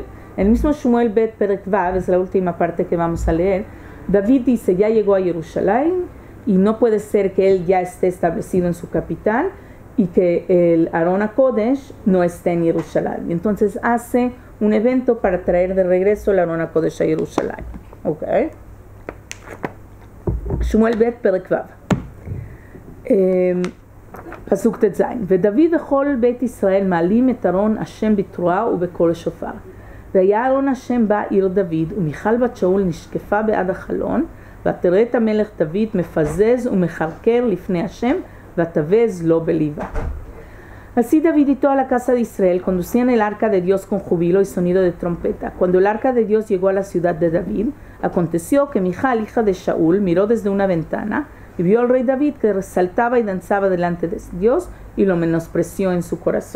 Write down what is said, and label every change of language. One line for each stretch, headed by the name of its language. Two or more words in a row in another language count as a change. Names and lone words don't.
Spanish: El mismo
Hebrew: שמואל ב' פרק ו,
Spanish: es la última parte que vamos a leer. David dice, ya llegó a Jerusalén y no puede ser que él ya esté establecido en su capital y que el
Hebrew: ארון הקודש
Spanish: no esté en Jerusalén. Y entonces hace un evento para traer de regreso el
Hebrew: ארון הקודש
Spanish: a Jerusalén.
Hebrew: Ok. שמואל ב' פרק ו. פסוק ט"ז, ודוד וכל בית ישראל מעלים את ארון השם בתרועה ובקול שופר. והיה ארון השם בא עיר דוד, ומיכל בת שאול נשקפה בעד החלון, ותראה את המלך דוד מפזז ומחרקר לפני השם, ותבז לו בליבה.
Spanish: Así David y toda la casa de Israel conducían el arca de Dios con júbilo y sonido de trompeta. Cuando el arca de Dios llegó a la ciudad de David, aconteció que Michal, hija de Shaul, miró desde una ventana y vio al rey David que resaltaba y danzaba delante de Dios y lo menospreció en su corazón.